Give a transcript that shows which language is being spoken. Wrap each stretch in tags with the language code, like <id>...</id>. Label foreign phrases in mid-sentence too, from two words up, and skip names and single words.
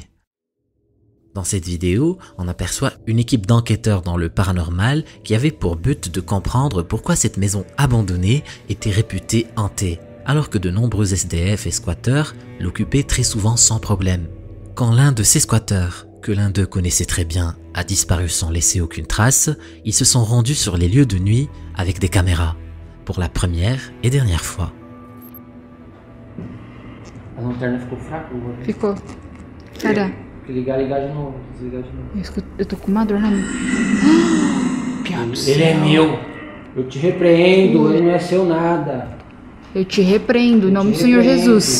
<fr>Dans cette vidéo, on aperçoit une équipe d'enquêteurs dans le paranormal qui avait pour but de comprendre pourquoi cette maison abandonnée était réputée hantée, alors que de nombreux SDF et squatteurs l'occupaient très souvent sans problème. Quand l'un de ces squatteurs, que l'un d'eux connaissait très bien, a disparu sans laisser aucune trace, ils se sont rendus sur les lieux de nuit avec des caméras, pour la première et dernière fois.</fr> <pt>A lanterna ficou fraca, eu vou ver. Ficou. Cara, Ligar de novo, desligar de novo. eu tô com uma dor na mão. Ele é meu. Eu te repreendo, ele não é seu nada. Eu te repreendo, em nome do Senhor Jesus.</pt>